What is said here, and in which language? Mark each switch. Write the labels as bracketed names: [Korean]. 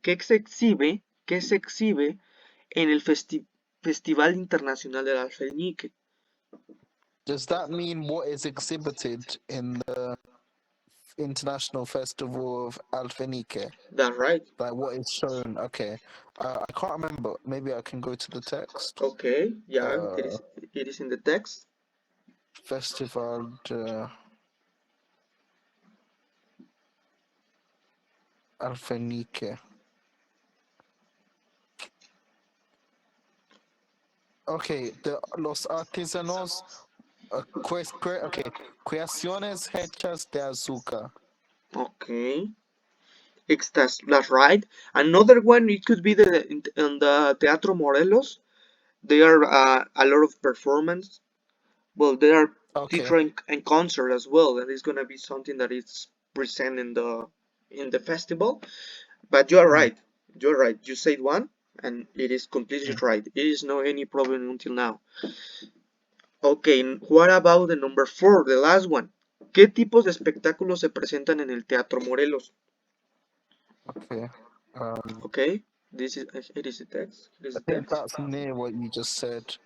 [Spanish] ¿Qué se exhibe en el Festival Internacional del Alfeñique? [English] Does that mean what is exhibited in the International Festival of Alfenike. That's right. Like what is shown. Okay. I can't remember. Maybe I can go to the text. Okay, yeah, Uh, it is in the text. [Spanish] Festival de Alfenike. Okay, los artesanos, okay, creaciones hechas de azúcar. [English] Okay, that's right. Another one, it could be in the Teatro Morelos. There are a lot of performance. Well, there are Okay. theater and concert as well, and it's gonna be something that is present in the festival. But you are Mm, right. You're right. You said one, and it is completely mm. right. It is no any problem until now. Okay, what about the number four, the last one? [Spanish] ¿Qué tipos de espectáculos se presentan en el Teatro Morelos? [English] Okay. Okay, this is it is the text. It is I the think text. that's near what you just said.